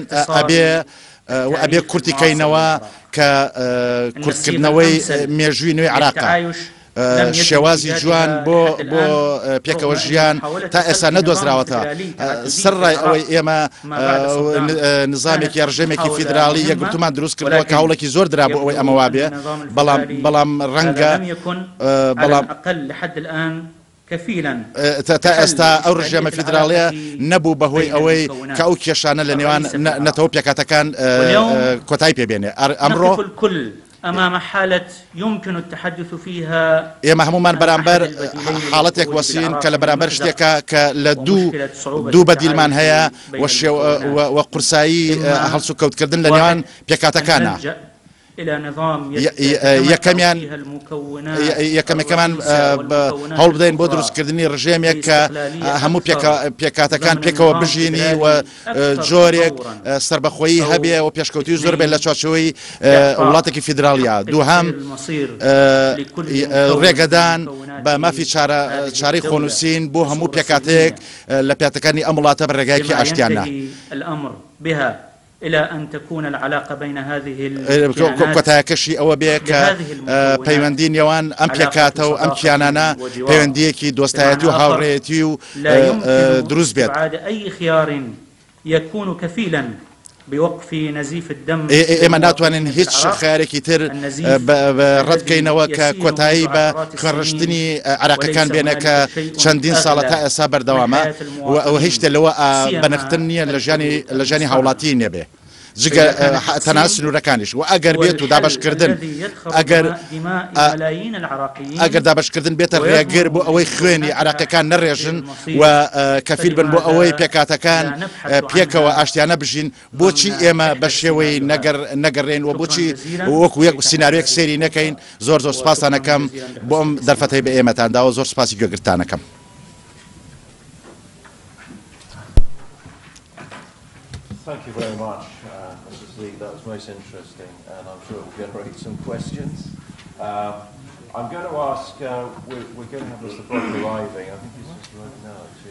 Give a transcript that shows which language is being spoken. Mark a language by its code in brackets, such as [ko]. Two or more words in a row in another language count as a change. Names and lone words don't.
[ckb] ئەبێ کورتیکەینەوە کە کورتکردنەوەی مێژووی نوێی عراقا شێوازی جوان بۆ پێکەوە ژیان تا ئێستا نەدۆزراوەتە سەرڕای ئەوەی ئێمە نظامێکی ڕژێمێکی فیدراڵی یەکگرتومان دروست کردەوە کە هەوڵێکی زۆر درا بۆ ئەوەی ئەمە وابێ بەڵام ڕەنگە تا ئێستا ئەو ڕژێمە فیدراڵیە نەبوو بەهۆی ئەوەی کە ئەو کێشانە لە نێوان نەتەوە پێکاتەکان کۆتایی پێبێنێ ئەمڕۆ [ar] أمام حالة يمكن التحدث فيها [ckb] ئێمە هەمومان بەرامبەر حاڵەتێک وەسین کە لە بەرامبەر شتێکە کە لە دوو بەدیلمان هەیە وە قورسایی هەڵسوکەوتکردن لە نێوان پێکاتەکانە یەکەمەکەمان هەوڵ بدەین بۆ دروستکردنی ڕژێمێک کە هەموو پێکاتەکان پێکەوە بژینی و جۆرێک سربەخۆیی هەبێ و پێشکەوتی زۆر بێت لە چوارچێوەی وڵاتێکی فیدراڵیا دووهەم ڕێگەدان بە مافی چارەی خۆنووسین بۆ هەموو پێکاتەیەک لە پێکاتەکانی ئەم وڵاتە بە ڕێگایەکی ئاشتیانە [ar] إلى أن تكون العلاقة بين هذه [ckb] کۆتایەکەشی ئەوە بێ کە پەیوەندی نێوان ئەم پێکاتە و ئەم کیانانە پەیوەندیەکی دۆستایەتی و هاوڕێتی و دروست بێت [ar] أي خيار يكون كفيلا بوقف نزيف الدم [ckb] ئێمە ناتوانین هیچ خیارێکی تر ڕەتکەینەوە کە کۆتایی بە خوێنڕشتنی عراقەکان بێنە کە چەندین ساڵە تا ئێستا بەردەوامە و ئەوە هیچ شتێک لەوە بەنەختن نییە لە ژیانی هاوڵاتی نێبێ جگە تەنها سنوورەکانیش و ئەگەر بێت و دابشکردن ئەگەر دابشکردن بێتە ڕێگر بۆ ئەوەی خوێنی عراقیەکان نەڕێژن و کەفیل بن بۆ ئەوەی پێکاتەکان پێکەوە ئاشتیانە بژین بۆچی ئێمە بە شێوەی نەگەڕێن و بۆچی وەکو یەک سیناریۆیەک سێری نەکەین زۆر سوپاسانەکەم بۆ ئەم دەرفەتەی بە ئێمەتانداوە زۆر سوپاسی گوێگرتانەکەم. [en] Thank you very much, Mrs. Lee. That was most interesting, and I'm sure it will generate some questions. I'm going to ask, we're going to have Mr. Brock arriving. I think he's just arriving now, actually.